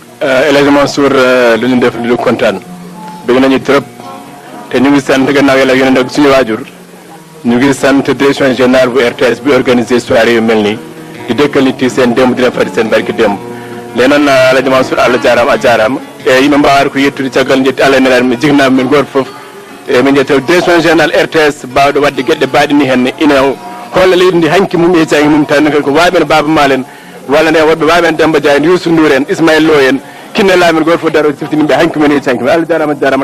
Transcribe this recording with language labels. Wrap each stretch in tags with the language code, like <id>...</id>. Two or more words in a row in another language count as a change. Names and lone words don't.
<wo>Elhadji Mansour lu ñu def lu kontaan bëgg nañu trop te ñu ngi sant gannaaw yàlla yonent ak suñu waajur ñu ngi sant</wo> <fr>direction générale</fr> <wo>bu RTS bi organisé soirée yu mel nii di dëkkal nit yi seen démb dina fari seen barki démb</wo> <ff>lenon Elhadji Mansour Allah jarama a jarama e yimɓe mbawata ko yettude caggal jetti Allah nelaɗo mi jignama min goto foof e min jetta</ff> <fr>direction général</fr> <ff>RTS bawɗo wadde gueɗɗe mbaɗi ni henne ina holla leydi ndi hanki mum e janggi mum tan ko waɓen Baba Mal en walla nde woɓɓe waɓen Demba Dia en Youssou Ndour en Ismaïl Lo en kinne lamin goto foof daro siftiniɓe hanki men e janggi mum Allah jarama jarama</ff>